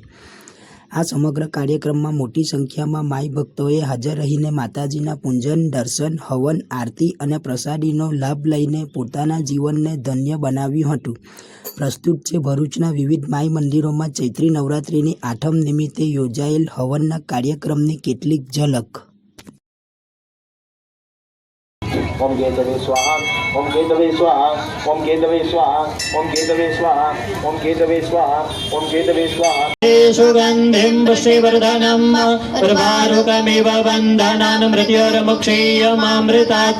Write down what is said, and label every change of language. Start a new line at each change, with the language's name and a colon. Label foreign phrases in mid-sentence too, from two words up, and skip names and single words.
Gujarati: આ સમગ્ર કાર્યક્રમમાં મોટી સંખ્યામાં માઈ ભક્તોએ હાજર રહીને માતાજીના પૂજન, દર્શન, હવન, આરતી અને પ્રસાદીનો લાભ લઈને પોતાના જીવનને ધન્ય બનાવ્યું હતું. પ્રસ્તુત છે ભરૂચના વિવિધ માઈ મંદિરોમાં ચૈત્રી નવરાત્રિની આઠમ નિમિત્તે યોજાયેલ હવનના કાર્યક્રમની કેટલીક ઝલક.
Sanskrit: ओम केतवे स्वाहा, ओम केतवे स्वाहा, ओम केतवे स्वाहा, ओम केतवे स्वाहा, ओम केतवे स्वाहा, ओम केतवे स्वाहा. सुगन्धिं पुष्टिवर्धनं प्रभारुकमिव वन्दनान् मृत्योर्मुक्षीयमामृतात्.